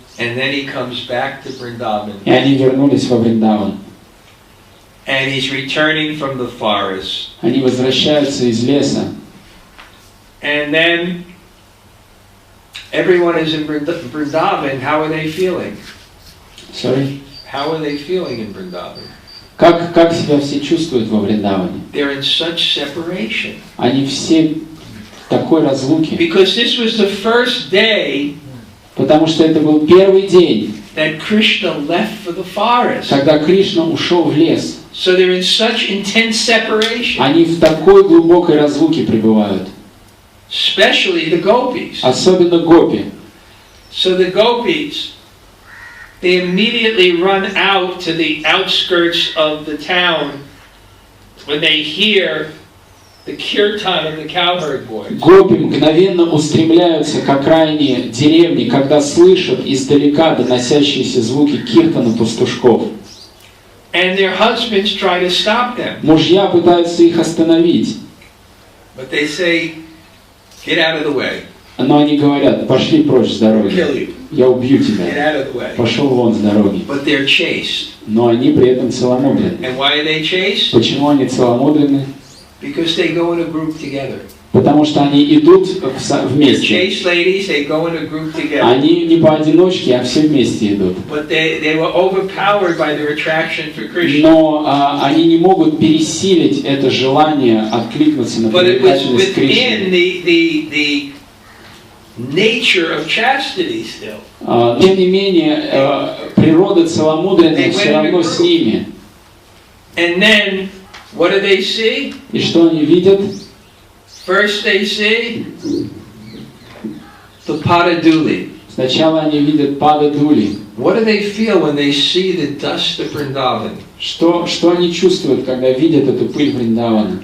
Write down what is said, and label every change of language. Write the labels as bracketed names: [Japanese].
[English] and then he comes back to Vrindavan. [Russian] и они вернулись во Вриндаван. [English] And he's returning from the forest. [Russian] Они возвращаются из леса. [English] And then everyone is in Vrindavan. How are they feeling? Sorry. How are they feeling in Vrindavan? [Russian] Как себя все чувствуют во Вриндаване? [English] They're in such separation. [Russian] Они все в такой разлуке. [English] Because this was the first day [Russian] Потому что это был первый день, [English] that Krishna left for the forest. [Russian] когда Кришна ушел в лес. [English] So they're in such intense separation. [Russian] Они в такой глубокой разлуке пребывают. [English] Especially the gopis. [Russian] Особенно гопи. [English] So the gopis, they immediately run out to the outskirts of the town when they hear the kirtan of the cowherd boys. [Russian] Гопи мгновенно устремляются к окраине деревни, когда слышат издалека доносящиеся звуки киртана пастушков. [English] And their husbands try to stop them. [Russian] Мужья пытаются их остановить, [English] But they say, get out of the way. [Russian] но они говорят: пошли прочь с [English] I'll [Russian] дороги, [English] kill you. [Russian] я убью [English] Get [Russian] тебя, [English] out of the way. [Russian] пошел вон с дороги. [English] But they're chased. [Russian] Но они при этом целомудренны. [English] And why are they chased? [Russian] Почему они целомудренны? [English] Because they go in a group together. [Russian] Потому что они идут [English] The [Russian] вместе. [English] chaste ladies, they go in a group together. [Russian] Они не поодиночке, а все вместе идут. [English] But they were overpowered by their attraction for Krishna. [Russian] Но они не могут пересилить это желание откликнуться на [English] But it was [Russian] привлекательность [English] within [Russian] Кришны. [English] the nature of chastity still. [Russian] Тем не менее, природа целомудренная все равно с ними. [English] And then, what do they see? [Russian] И что они видят? [English] First they see the Padaduli. [Russian] Сначала они видят Пададули. [English] What do they feel when they see the dust of Vrindavan? [Russian] Что они чувствуют, когда видят эту пыль Вриндавана?